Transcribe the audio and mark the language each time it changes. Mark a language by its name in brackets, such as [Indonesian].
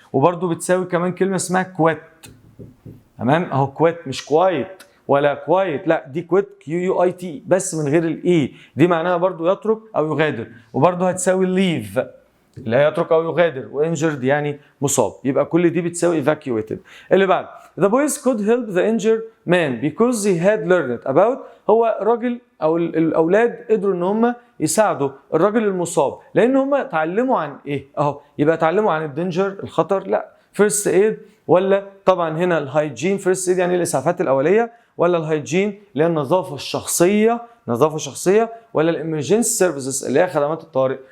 [Arabic] وبرده بتساوي كمان كلمه اسمها كويت. تمام اهو كويت، مش كوايت ولا كوايت، لا دي كويت QUIT بس من غير الاي، دي معناها برضو يترك او يغادر. وبرضو هتساوي ليف اللي هي يترك او يغادر، وانجرد يعني مصاب. يبقى كل دي بتساوي evacuated. اللي بعد [English] the boys could help the injured man because they had learned about. [Arabic] هو راجل او الاولاد قدروا ان هم يساعدوا الراجل المصاب لان هم اتعلموا عن ايه؟ اهو يبقى اتعلموا عن الدينجر الخطر، لا فيرست ايد، ولا طبعا هنا الهايجين. فيرست ايد يعني الاسعافات الاوليه، ولا الهايجين اللي هي النظافه الشخصيه، نظافه شخصيه، ولا الامرجنسي سيرفيسز اللي هي خدمات الطوارئ.